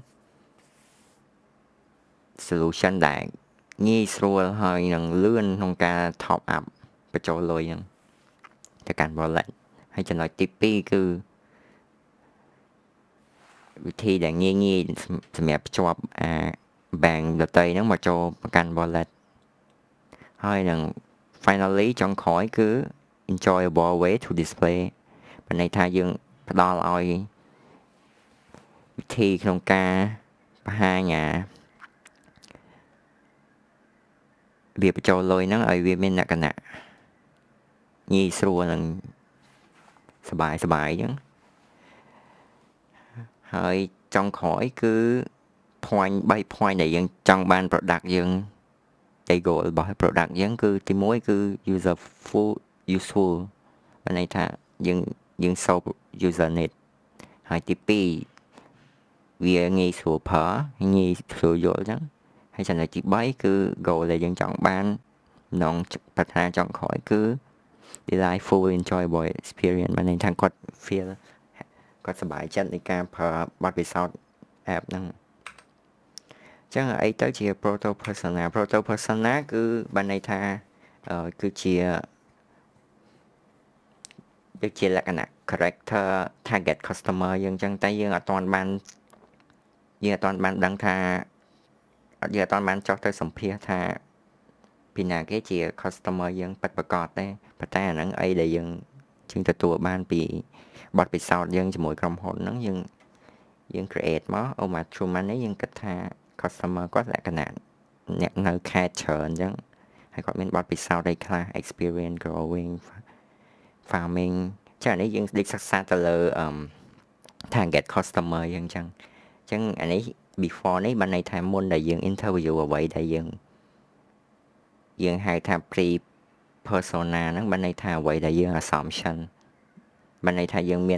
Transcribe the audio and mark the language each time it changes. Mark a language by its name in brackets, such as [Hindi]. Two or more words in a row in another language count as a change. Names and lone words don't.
[Khmer] solution ដែលងាយស្រួលហើយនឹងលឿនក្នុងការ [English] top up [Khmer] បញ្ចូលលុយហ្នឹងទៅកាន់ wallet ហើយចំណុចទី2គឺ វិធីដែលងាយសម្រាប់ភ្ជាប់bank ដទៃហ្នឹងមកចូលប្រកាន់ wallet ហើយនឹង finally ចុងក្រោយគឺ [English] enjoyable way to display [Khmer] បានន័យថាយើងផ្ដល់ឲ្យវិធីក្នុងការបង្ហាញ វាបញ្ចូលលុយហ្នឹងឲ្យវាមានលក្ខណៈងាយស្រួលនិងសบายអញ្ចឹងហើយចុងក្រោយគឺ [English] point 3 point [Khmer] ដែល យើងចង់បាន product យើងតែ goal របស់ product យើងគឺទី1គឺ useful បានន័យថាយើង solve [English] user need [Khmer] ហើយទី2វាងាយស្រួលប្រើងាយស្រួលយល់អញ្ចឹងហើយចំណុចទី3គឺ goal ដែលយើងចង់បានក្នុងប្រាថ្នាចុងក្រោយគឺ [English] delightful enjoyable experience [Khmer] បានន័យថាគាត់ feel គាត់សប្បាយចិត្តនៃការប្រើបទពិសោធន៍ app ហ្នឹងអញ្ចឹងអីទៅជា [English] proto persona [Khmer] គឺបានន័យថាគឺជា លក្ខណៈ [English] character target customer [Khmer] យើងអញ្ចឹងតែយើងអត់ទាន់បានដឹងថាយើងអត់ទាន់បានចុះទៅសម្ភាសថាពីណាគេជា customer យើងពិតប្រា កដទេប៉ុន្តែអាហ្នឹងអីដែលយើងទទួលបានពីបទពិសោធន៍យើងជាមួយក្រុមហ៊ុនហ្នឹង យើង create មកមក true money យើងគិតថា customer គាត់លក្ខណៈអ្នកនៅខេត្តច្រើនអញ្ចឹងហើយគាត់មានបទពិសោធន៍អីខ្លះ [English] experience growing farming [Khmer] ចា៎នេះយើងដេកសិក្សាទៅលើ [English] target customer [Khmer] យើងអញ្ចឹងអានេះ before នេះបានន័យថាមុនដែលយើង interview អ្វីដែលយើងហៅថា [English] pre persona [Khmer] ហ្នឹងបានន័យថាអ្វីដែលយើង assumption បានន័យថាយើង